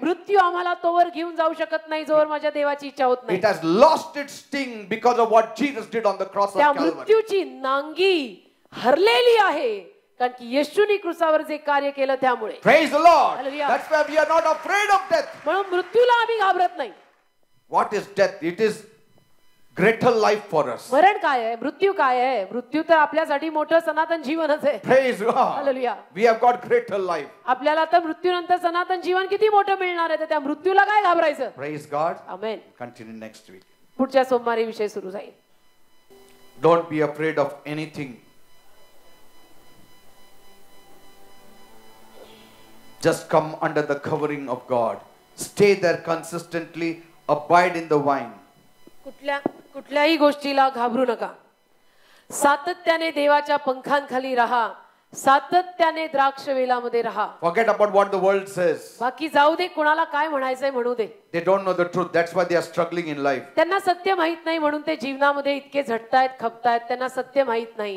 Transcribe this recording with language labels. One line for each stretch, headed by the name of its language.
Marathi: मृत्यू आम्हाला तोवर घेऊन जाऊ शकत नाही जोवर माझ्या देवाची इच्छा होत नाही.
English: It has lost its sting because of what Jesus did on the cross of
Marathi: त्या
English: Calvary.
Marathi: मृत्यूची नांगी हरलेली आहे कारण की येशूने क्रूसावर जे कार्य केलं त्यामुळे.
English: Praise the Lord. Hallelujah. That's why we are not afraid of death.
Marathi: म्हणून मृत्यूला आम्ही घाबरत नाही.
English: What is death? It is greater life for us.
Marathi: मरण काय आहे, मृत्यू काय आहे? मृत्यू तर आपल्यासाठी मोठं सनातन जीवनच आहे.
English: Praise God.
Marathi: Hallelujah.
English: We have got greater life.
Marathi: आपल्याला तर मृत्यूनंतर सनातन जीवन किती मोठं मिळणार आहे, तर त्या मृत्यूला काय घाबरायचं?
English: Praise God.
Marathi: आमेन.
English: Continue next week.
Marathi: पुढच्या सोमवारी विषय सुरू जाईल.
English: Don't be afraid of anything. Just come under the covering of God. Stay there consistently. Abide in the vine.
Marathi: कुठल्याही गोष्टीला घाबरू नका. सातत्याने देवाच्या पंखांखाली राहा. सातत्याने द्राक्ष वेलामध्ये राहा.
English: Forget about what the world says.
Marathi: बाकी जाऊ दे, कोणाला काय म्हणायचंय म्हणू दे.
English: They don't know the truth. That's why they are struggling in life.
Marathi: त्यांना सत्य माहित नाही म्हणून ते जीवनामध्ये इतके झटतायत, खपतायत. त्यांना सत्य माहित नाही.